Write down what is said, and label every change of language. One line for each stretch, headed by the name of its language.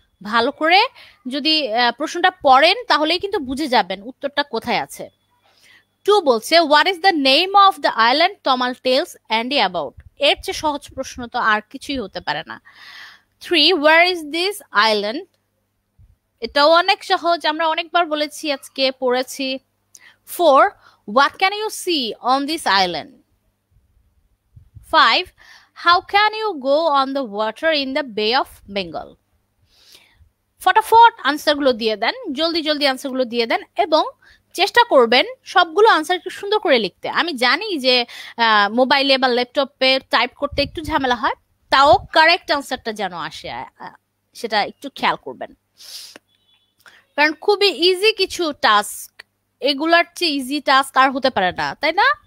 Bangla: ভালো করে যদি প্রশ্নটা পড়েন তাহলেই কিন্তু বুঝে যাবেন উত্তরটা কোথায় আছে।
English: 2
Bangla: বলছে,
English: What is the name of the island Tamal tells Andy about?
Bangla: এর চেয়ে সহজ প্রশ্ন তো আর কিছুই হতে পারে না। 3,
English: Where is this island?
Bangla: এটাও অনেক সহজ, আমরা অনেকবার বলেছি, আজকে পড়েছি।
English: 4, what can you see on this island? 5, how can you go on the water in the Bay of Bengal?
Bangla: ফটাফট আনসারগুলো দিয়ে দেন, জলদি জলদি আনসারগুলো দিয়ে দেন, এবং চেষ্টা করবেন সবগুলো আনসার একটু সুন্দর করে লিখতে। আমি জানি যে মোবাইলে বা ল্যাপটপে টাইপ করতে একটু ঝামেলা হয়, তাও কারেক্ট আনসারটা যেন আসে সেটা একটু খেয়াল করবেন, কারণ খুবই ইজি কিছু টাস্ক, এগুলার চেয়ে ইজি টাস্ক আর হতে পারে না, তাই না?